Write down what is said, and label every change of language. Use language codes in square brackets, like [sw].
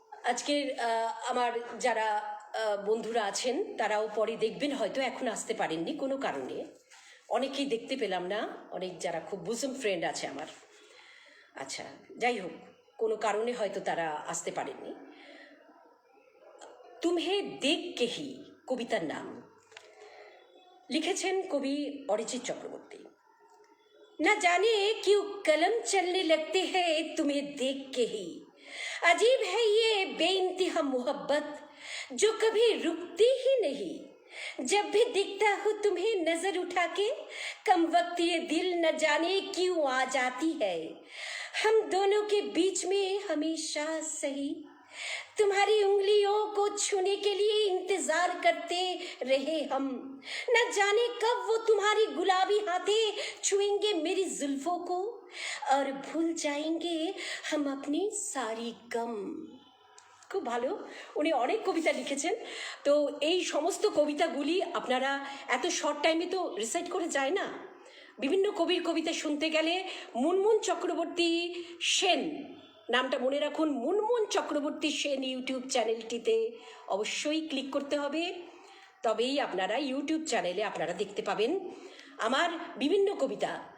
[bn] আজকের আমার যারা বন্ধুরা আছেন তারাও পরে দেখবেন, হয়তো এখন আসতে পারেননি কোনো কারণে, অনেকেই দেখতে পেলাম না, অনেক যারা খুব বুজম ফ্রেন্ড আছে আমার। আচ্ছা, যাই হোক, কোনো কারণে হয়তো তারা আসতে পারেননি। [hi] তুমহে দেখ কে হি [bn] কবিতার নাম, লিখেছেন কবি অরিজিৎ চক্রবর্তী। [hi] না জানে क्यों कलम चलने लगते हैं तुम्हें देख के ही, अजीब है ये बेइंतहा मोहब्बत जो कभी रुकती ही नहीं। जब भी दिखता हूँ तुम्हें नजर उठा के, कम वक्त ये दिल न जाने क्यों आ जाती है। हम दोनों के बीच में हमेशा सही तुम्हारी उंगलियों को छूने के लिए इंतजार करते रहे हम। न जाने कब वो तुम्हारी गुलाबी हाथें छुएंगे मेरी जुल्फों को, और भूल जाएंगे हम अपनी सारी गम। [bn] খুব ভালো, উনি অনেক কবিতা লিখেছেন। তো এই সমস্ত কবিতাগুলি আপনারা এত শর্ট টাইমে তো রিসাইট করে যায় না। বিভিন্ন কবির কবিতা শুনতে গেলে মুনমুন চক্রবর্তী সেন নামটা মনে রাখুন, মুনমুন চক্রবর্তী সেন ইউটিউব চ্যানেলটিতে অবশ্যই ক্লিক করতে হবে, তবেই আপনারা ইউটিউব চ্যানেলে আপনারা দেখতে পাবেন আমার বিভিন্ন কবিতা।